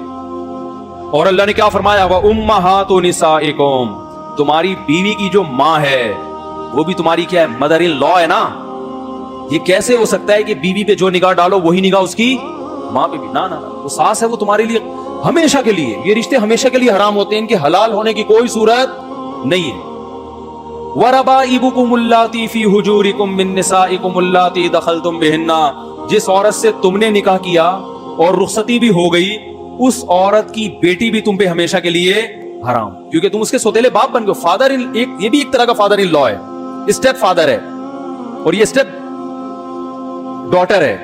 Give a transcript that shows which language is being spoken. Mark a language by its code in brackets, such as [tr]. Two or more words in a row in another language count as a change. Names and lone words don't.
[ur] اور اللہ نے کیا فرمایا, [ar] وَأُمَّهَاتُ نِسَائِكُمْ, [ur] تمہاری بیوی کی جو ماں ہے وہ بھی تمہاری کیا ہے, [en] mother in law [ur] ہے نا. یہ کیسے ہو سکتا ہے کہ بیوی پہ جو نگاہ ڈالو وہی نگاہ اس کی ماں پہ بھی؟ نہ, وہ ساس ہے, وہ تمہارے لیے ہمیشہ کے لیے, یہ رشتے ہمیشہ کے لیے حرام ہوتے ہیں, ان کے حلال ہونے کی کوئی صورت نہیں ہے. [ar] وربائبكم اللاتي في حجوركم من نسائكم اللاتي دخلتم بهن, [ur] جس عورت سے تم نے نکاح کیا اور رخصتی بھی ہو گئی، اس عورت کی بیٹی بھی تم پے ہمیشہ کے لیے حرام، کیونکہ تم اس کے سوتیلے باپ بن گئے. [en] father in [ur] یہ بھی ایک طرح کا [en] father in law [ur] ہے, [en] step father [ur] ہے اور یہ [en] step daughter [ur] ہے.